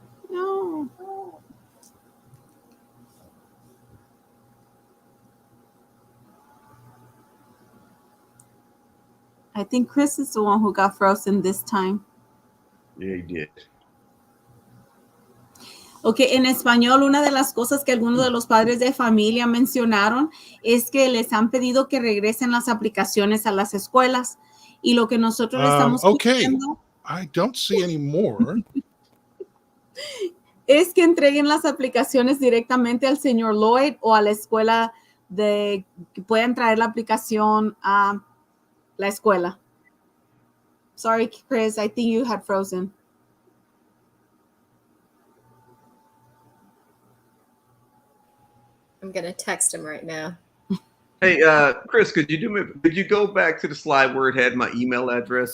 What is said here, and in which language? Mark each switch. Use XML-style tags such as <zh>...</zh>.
<en>No. I think Chris is the one who got frozen this time. Yeah, he did.</en> <es>Ok, en español, una de las cosas que algunos de los padres de familia mencionaron es que les han pedido que regresen las aplicaciones a las escuelas. Y lo que nosotros le estamos pidiendo</es> <en>I don't see any more.</en> <es>Es que entreguen las aplicaciones directamente al señor Lloyd o a la escuela que puedan traer la aplicación a la escuela.</es> <en>Sorry, Chris, I think you had frozen. I'm going to text him right now. Hey, Chris, could you go back to the slide where it had my email address?</en>